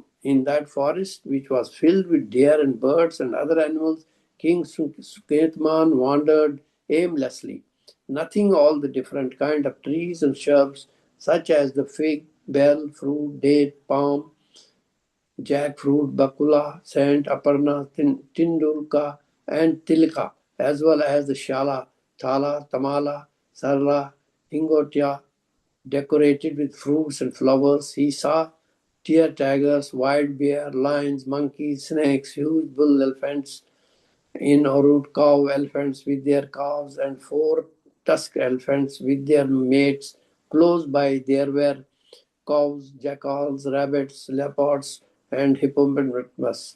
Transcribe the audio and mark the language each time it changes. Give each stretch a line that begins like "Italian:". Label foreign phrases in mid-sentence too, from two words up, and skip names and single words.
English: In that forest, which was filled with deer and birds and other animals, King Suketman wandered aimlessly. Nothing all the different kind of trees and shrubs, such as the fig, bell, fruit, date, palm, jackfruit, bakula, sant, aparna, tindulka, and tilka, as well as the shala, thala, tamala, sarla, ingotya, decorated with fruits and flowers. He saw deer, tigers, wild bear, lions, monkeys, snakes, huge bull elephants, in Orud, cow elephants with their calves, and four tusked elephants with their mates. Close by there were cows, jackals, rabbits, leopards, and hippopotamus.